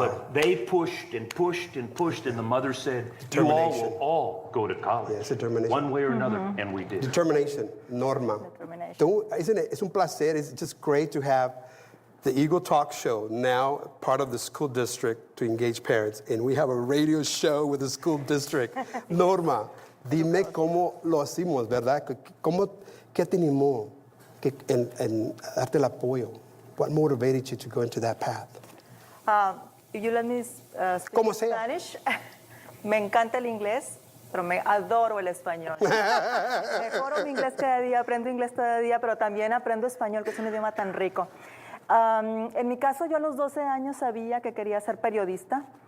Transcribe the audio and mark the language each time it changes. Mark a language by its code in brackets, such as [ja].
[en] But they pushed and pushed and pushed, and the mother said, you all will all go to college. Yes, determination. One way or another, and we did. Determination, Norma. Determination. Isn't it? It's [es] un placer. [en] It's just great to have the Eagle Talk Show, now part of the school district, to engage parents. And we have a radio show with the school district. [es] Norma, dime cómo lo hacemos, ¿verdad? ¿Qué te animó en darte el apoyo? [en] What motivated you to go into that path? You let me speak [es] Como sea. [en] Spanish. [es] Me encanta el inglés, pero me adoro el español. Mejoro mi inglés cada día, aprendo inglés cada día, pero también aprendo español, que es un idioma tan rico. En mi caso, yo a los 12 años sabía que quería ser periodista.